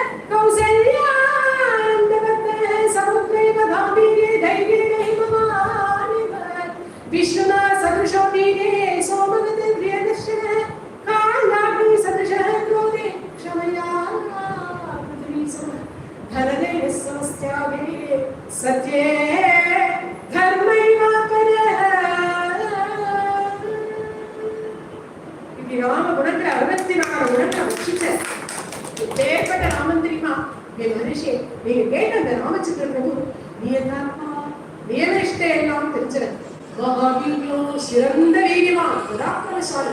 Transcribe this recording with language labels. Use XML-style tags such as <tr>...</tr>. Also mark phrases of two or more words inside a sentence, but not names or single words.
<sa>कौसल्यानन्दवर्तनः समुद्रैव गाम्भीर्ये धैर्येण हिमवानिव विष्णुना सदृशो वीरे सोमगते प्रियदर्शनः कालाग्नि सदृशः क्रोधे क्षमया पृथ्वी समः धनदेव समस्त्यागे सत्ये धर्मैवापरः.</sa> <ta>இப்படி ராம குணத்துல 64 குணங்கள் நீங்க கேட்ட அந்த ராமச்சந்திர பிரபு நீ என்னப்பா நியமிஷ்ட எல்லாம் தெரிஞ்சவன், மகாவீரியம், சிறந்த வீரியவான், பராக்கிரமசாலி.</ta>